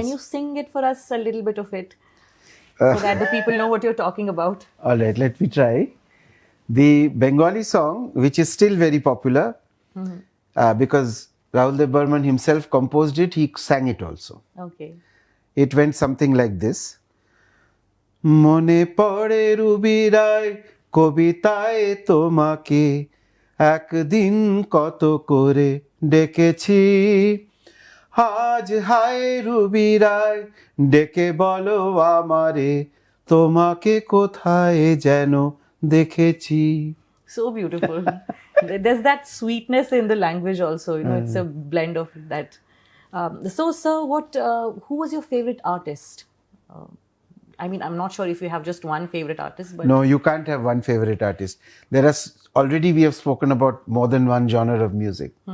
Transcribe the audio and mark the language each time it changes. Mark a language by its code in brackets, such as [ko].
[en] can you sing it for us, a little bit of it, so that the people know what you're talking about? All right, let me try. The Bengali song, which is still very popular, because Rahul Dev Burman himself composed it, he sang it also. Okay. It went something like this. [bn] মনে পড়ে Ruby রায় কবিতায় তোমাকে একদিন কত করে ডেকেছি আজ হায় Ruby রায় ডেকে বলো আমারে তোমাকে কোথায় যেন দেখেছি. [en] So beautiful. There's that sweetness in the language also. It's a blend of that. So, sir, who was your favorite artist? I mean, I'm not sure if you have just one favorite artist, but No, you can't have one favorite artist. There are already we have spoken about more than one genre of music.